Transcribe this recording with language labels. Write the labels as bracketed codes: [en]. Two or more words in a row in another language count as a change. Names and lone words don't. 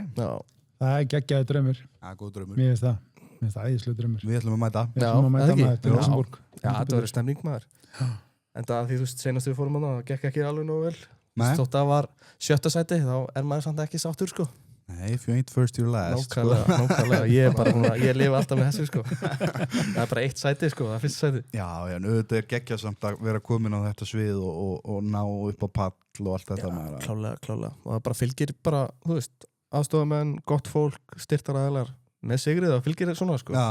[is] Já. Það er geggjaði draumur. Já, góð draumur. Mér finnst það æðislega draumur. Við ætlum að mæta. Við ætlum að mæta maður til Luxemburg. Já, það verður stemning maður. En það því þú veist, senast við fórum það gekk ekki alveg nógu vel. Þótt að var 7. sæti, þá er maður samt ekki sáttur, sko. Nei, [en] if you ain't first, you're last. [is] Nákvæmlega. Ég lifi alltaf með þessu, sko. Það er bara 1 sæti, sko, það er 1. sæti. Já, auðvitað er geggjað samt að vera komin á þetta svið og ná upp á pall og allt þetta. Klálega. Og það bara fylgir bara, þú veist, aðstofamenn, gott fólk, styrktaraðilar með sigrið, það fylgir svona, sko.